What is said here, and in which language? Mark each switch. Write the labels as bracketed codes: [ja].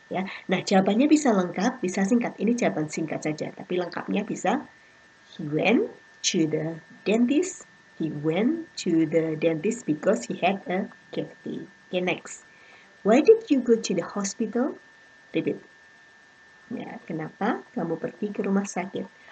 [id] Ya, nah jawabannya bisa lengkap, bisa singkat. Ini jawaban singkat saja, tapi lengkapnya bisa. [en] He went to the dentist. He went to the dentist because he had a cavity. Okay, next. Why did you go to the hospital? Repeat. [id] Ya, kenapa kamu pergi ke rumah sakit?